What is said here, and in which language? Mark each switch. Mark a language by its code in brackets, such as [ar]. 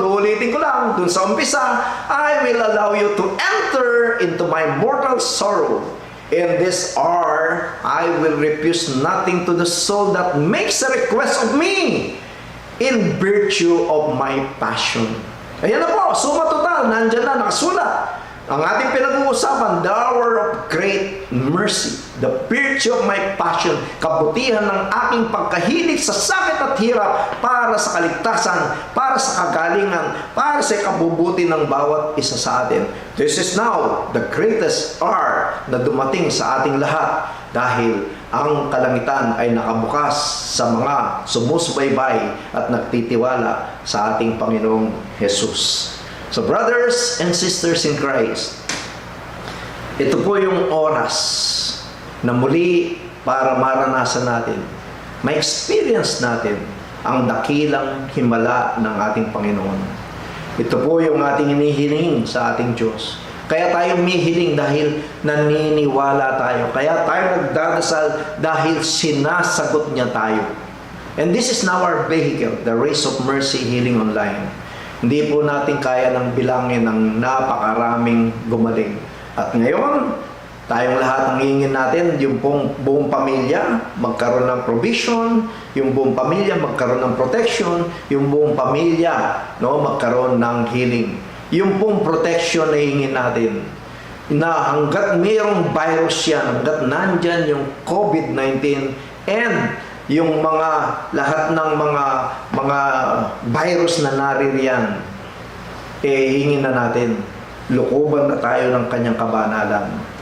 [tl] Ulitin ko lang, dun sa umpisa, [en] I will allow you to enter into my mortal sorrow. In this hour, I will refuse nothing to the soul that makes a request of me in virtue of my passion. [tl] Ayan na po, suma total, nandyan na, nakasulat. Ang ating pinag-uusapan, [en] the hour of great mercy, the virtue of my passion, [tl] kabutihan ng aking pagkahilig sa sakit at hirap para sa kaligtasan, para sa kagalingan, para sa kabubuti ng bawat isa sa atin. [en] This is now the greatest hour [tl] na dumating sa ating lahat dahil ang kalangitan ay nakabukas sa mga sumusubaybay at nagtitiwala sa ating Panginoong Jesus. [en] So brothers and sisters in Christ, [tl] ito po yung oras na muli para maranasan natin, ma-experience natin ang dakilang himala ng ating Panginoon. Ito po yung ating inihiling sa ating Diyos. Kaya tayo mihiling dahil naniniwala tayo. Kaya tayo nagdadasal dahil sinasagot niya tayo. [en] And this is now our vehicle, the Race of Mercy Healing Online. [tl] Hindi po natin kaya ng bilangin ng napakaraming gumaling. At ngayon, tayong lahat ang hingin natin, yung buong pamilya magkaroon ng provision, yung buong pamilya magkaroon ng protection, yung buong pamilya magkaroon ng healing. Yung pong protection na hingin natin, na hanggat mayroong virus yan, hanggat nandyan yung COVID-19 and yung lahat ng mga virus na naririyan, hingin na natin, lukuban na tayo ng kanyang kabanalan.